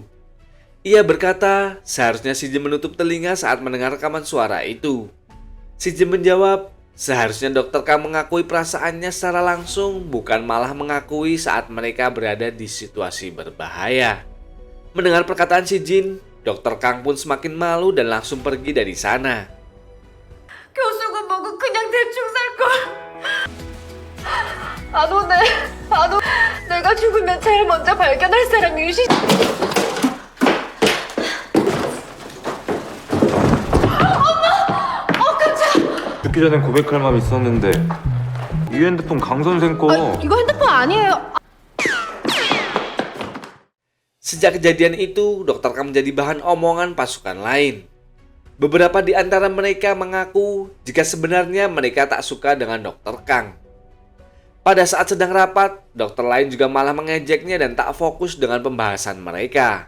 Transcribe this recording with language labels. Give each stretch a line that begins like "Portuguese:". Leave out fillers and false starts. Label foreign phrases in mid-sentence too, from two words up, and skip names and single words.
Indonesian: Ia berkata, seharusnya Si Jin menutup telinga saat mendengar rekaman suara itu. Si Jin menjawab, seharusnya Dr. Kang mengakui perasaannya secara langsung, bukan malah mengakui saat mereka berada di situasi berbahaya. Mendengar perkataan Si Jin, Dr. Kang pun semakin malu dan langsung pergi dari sana.
Korean: 교수가 뭐고 그냥 대충 살걸. 안 오네. 안 오. 내가 죽으면 제일 먼저 발견할 사람이 유시. 죽기 전엔 고백할 마음 있었는데 이 핸드폰 강 선생 거. 이거 핸드폰 아니에요.
Indonesian: Sejak kejadian itu, Dr. Kang menjadi bahan omongan pasukan lain. Beberapa di antara mereka mengaku jika sebenarnya mereka tak suka dengan Dr. Kang. Pada saat sedang rapat, dokter lain juga malah mengejeknya dan tak fokus dengan pembahasan mereka.